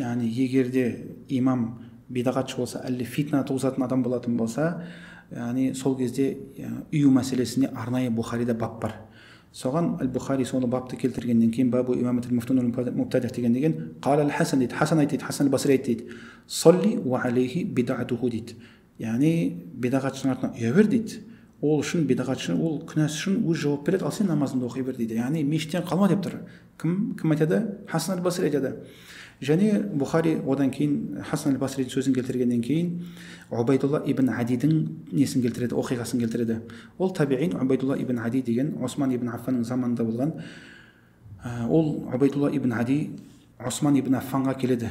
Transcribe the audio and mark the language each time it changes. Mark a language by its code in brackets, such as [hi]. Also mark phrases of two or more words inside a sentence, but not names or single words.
[kk] Яғни егерде имам бидағатшы болса, әлде фитна туғызатын адам болатын болса, яғни сол кезде үй мәселесіне арнайы Бухарида бап бар. Соған аль-Бухари соны бапты келтіргеннен кейін [ar] باب إمامة المفتون والمبتدع' [kk] деген [ar] قال الحسن [kk] дейді, Хасан айтты, Хасан аль-Басри айтты дейді. [ar] صل وعليه بدعته дейді. [kk] Яғни бидағатшының артынан ұя бер дейді. Ол үшін бидағатшы, ол күнәсі үшін өз жауап береді, ал сен намазыңды оқи бер дейді. Яғни мешіттен қалма деп тұр. Кім айтады? Хасан аль-Басри айтады. Және Бухари одан кейін Хасан аль-Басридің сөзін келтіргеннен кейін Убайдулла ибн Адидің несін келтіреді, оқиғасын келтіреді. Ол табиин Убайдулла ибн Ади деген Осман ибн Аффанның заманында болған. Ол Убайдулла ибн Ади Осман ибн Аффанға келеді.